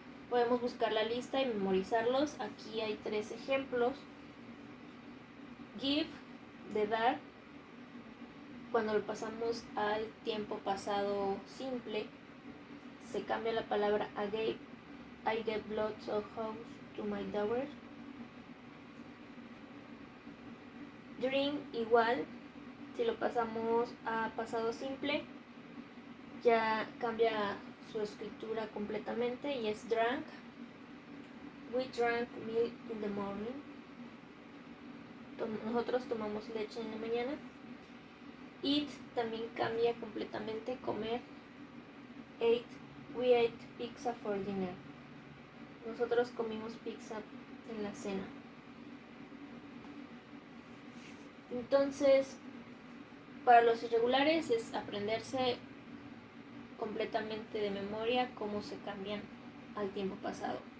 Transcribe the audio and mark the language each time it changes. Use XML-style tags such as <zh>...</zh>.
<es>Podemos buscar la lista y memorizarlos. Aquí hay 3 ejemplos. Give, de dar. Cuando lo pasamos al tiempo pasado simple, se cambia la palabra a gave.</es> <en>I gave lots of house to my daughter.</en> <es>Drink, igual. Si lo pasamos a pasado simple, ya cambia su escritura completamente y es drank.</es> <en>We drank milk in the morning.</en> <es>Nosotros tomamos leche en la mañana. Eat también cambia completamente, comer.</es> <en>Ate, we ate pizza for dinner.</en> <es>Nosotros comimos pizza en la cena. Entonces, para los irregulares es aprenderse completamente de memoria cómo se cambian al tiempo pasado.</es>